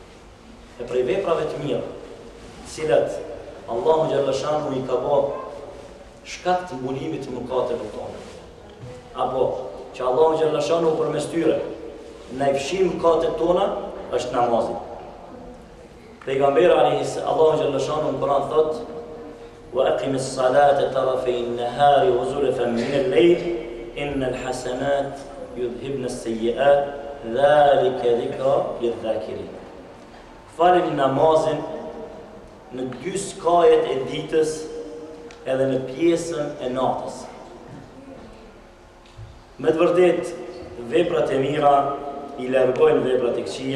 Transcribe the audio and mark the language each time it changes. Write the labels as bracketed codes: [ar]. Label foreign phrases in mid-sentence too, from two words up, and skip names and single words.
[sq] E prej veprave të mira, cilat Allahu [ar] جل شأنه [sq] i ka bërë shkak të mbulimit të mëkateve tona, apo që Allahu [ar] جل شأنه [sq] përmes tyre na i fshi mëkatet tona, është namazi. Pejgamberi Allahu [ar] جل شأنه [sq] në Kur'an thot: [ar] "وأقم الصلاة طرفي النهار وزلفا من الليل إن الحسنات يذهبن السيئات ذلك ذكرى للذاكرين." [sq] Falni namazin në dy skajet e ditës edhe në pjesën e natës. Me të vërtet, veprat e mira i largojnë veprat e këqija.